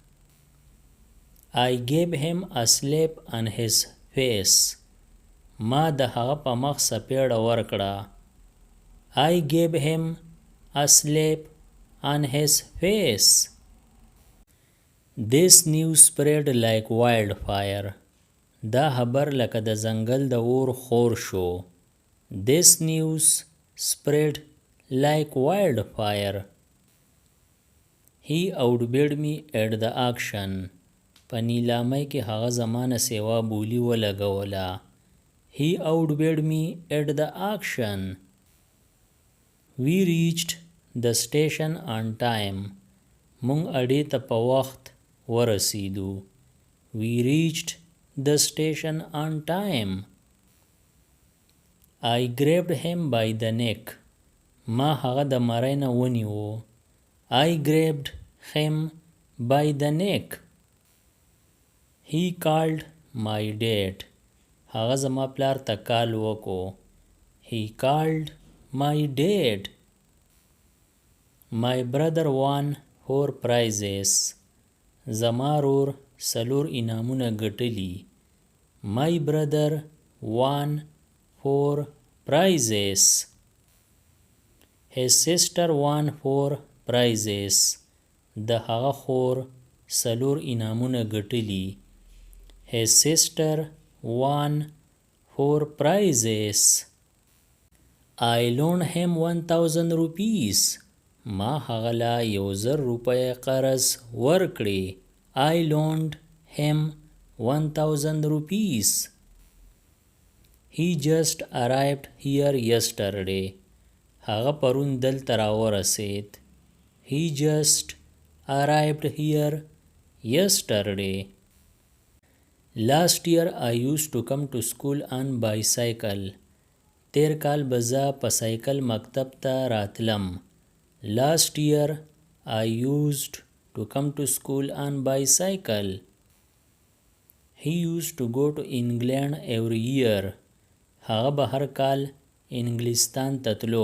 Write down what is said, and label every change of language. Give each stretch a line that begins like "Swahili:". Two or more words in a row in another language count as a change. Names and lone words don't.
English: I gave him a slap on his face.
Pashto: ما د هغه په مخ سپېړه ورکړه.
English: I gave him a slap on his face. This news spread like wildfire.
Pashto: دا خبر لکه د ځنګل د اور خور شو.
English: This news spread like wildfire. He outbid me at the auction.
Pashto: په نیلامۍ کې هغه زمانه سیوا بولی ولګوله.
English: He outbid me at the auction. We reached the station on time.
Pashto: مونږ اډې ته په وخت ورسیدو.
English: We reached the station on time. I grabbed him by the neck.
Pashto: ما هغه د مرۍ نه ونیو.
English: I grabbed him by the neck. He called my dad.
Pashto: هغه زما پلار ته کال وکړو.
English: He called my dad. My brother won 4 prizes.
Pashto: زما رور 4 انعامونه ګټلي.
English: My brother won 4 prizes. His sister won 4 prizes.
Pashto: د هغه خور 4 انعامونه ګټلي.
English: His sister won 4 prizes. I loaned him 1000 rupees.
Pashto: ما هغه له 1000 روپۍ قرض ورکړې.
English: I loaned him 1000 rupees. He just arrived here yesterday.
Pashto: هغه پرون دلته راورسېد.
English: He just arrived here yesterday. Last year I used to come to school on bicycle.
Pashto: تیر کال به زه په سایکل مکتب ته راتلم.
English: Last year I used to come to school on bicycle. He used to go to England every year.
Pashto: هغه به هر کال انګلستان ته تلو.